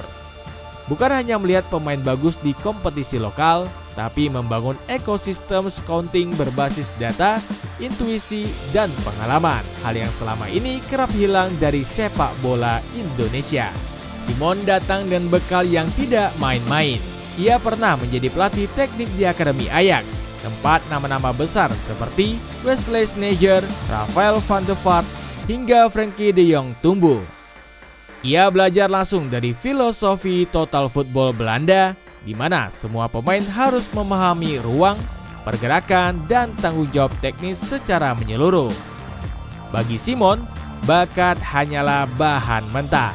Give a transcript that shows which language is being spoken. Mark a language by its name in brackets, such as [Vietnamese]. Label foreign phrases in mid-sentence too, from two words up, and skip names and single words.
[Indonesian] Bukan hanya melihat pemain bagus di kompetisi lokal, tapi membangun ekosistem scouting berbasis data, intuisi, dan pengalaman. Hal yang selama ini kerap hilang dari sepak bola Indonesia. Simon datang dengan bekal yang tidak main-main. Ia pernah menjadi pelatih teknik di Akademi Ajax, tempat nama-nama besar seperti Wesley Sneijder, Rafael van der Vaart, hingga Frenkie de Jong tumbuh. Ia belajar langsung dari filosofi [English] total football [Indonesian] Belanda, di mana semua pemain harus memahami ruang, pergerakan, dan tanggung jawab teknis secara menyeluruh. Bagi Simon, bakat hanyalah bahan mentah.